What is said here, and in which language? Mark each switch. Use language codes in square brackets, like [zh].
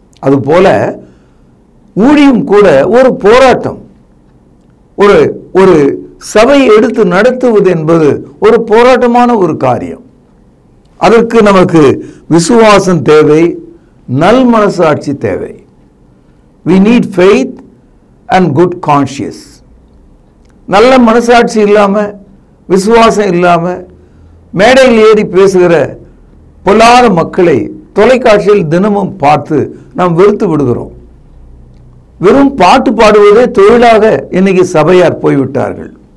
[ta] அதுபோல ஊழியம் கூட ஒரு போராட்டம். ஒரு சபையை எடுத்து நடத்துவது என்பது ஒரு போராட்டமான ஒரு காரியம். அதற்கு நமக்கு விசுவாசம் தேவை, நல் மனசாட்சி தேவை. [en] we need faith and good conscience. [ta] நல்ல மனசாட்சி இல்லாம, விசுவாசம் இல்லாம மேடையில் ஏறி பேசுகிற பொல்லாத மக்களை தொலைக்காட்சியில் தினமும் பார்த்து நாம் வெறுத்து விடுகிறோம். வெறும் பாட்டு பாடுவதே தொழிலாக இன்னைக்கு சபையார் போய்விட்டார்கள்.